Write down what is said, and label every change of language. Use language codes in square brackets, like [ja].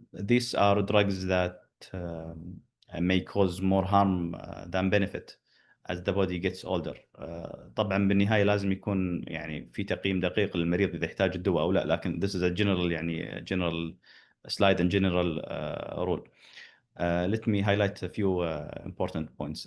[en] These are drugs that may cause more harm than benefit as the body gets older. [ar] طبعا بالنهاية لازم يكون في تقييم دقيق للمريض إذا يحتاج الدواء أو لا، لكن [en] this is a general general slide and general rule. Let me highlight a few important points.